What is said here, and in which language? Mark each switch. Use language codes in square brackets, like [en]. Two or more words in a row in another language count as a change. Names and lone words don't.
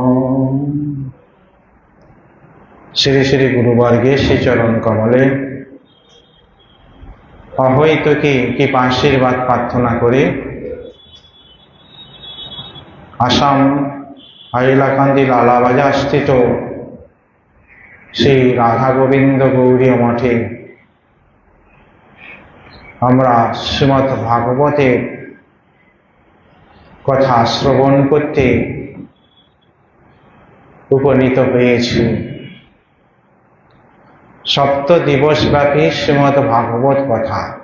[bn] শ্রী শ্রী গুরুবর্গে শ্রী চরণ কমলে অহৈতুকী কৃপাশীর্বাদ প্রার্থনা করে আসাম হাইলাকান্দি লালাবাজার স্থিত শ্রী রাধা গোবিন্দ গৌরী মঠে আমরা শ্রীমদ্ ভাগবতের কথা শ্রবণ করতে উপনীত হয়েছি। সপ্ত দিবস ব্যাপী শ্রীমদ্ ভাগবত কথা।